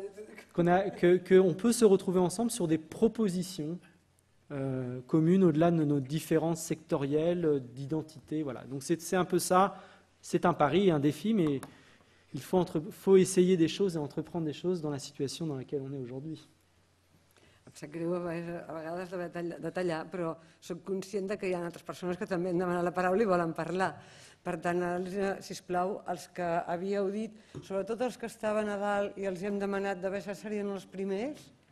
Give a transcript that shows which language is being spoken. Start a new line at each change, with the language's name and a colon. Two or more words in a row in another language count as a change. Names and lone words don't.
French: Qu'on peut se retrouver ensemble sur des propositions communes au-delà de nos différences sectorielles, d'identité. Voilà. Donc c'est un peu ça, c'est un pari, un défi, mais il faut essayer des choses et entreprendre des choses dans la situation dans laquelle on est aujourd'hui.
Catalan: Em sap greu a vegades de tallar, però soc conscient que hi ha altres persones que també han demanat la paraula i volen parlar. Per tant, sisplau, els que havíeu dit, sobretot els que estaven a dalt i els hem demanat d'haver serien els primers.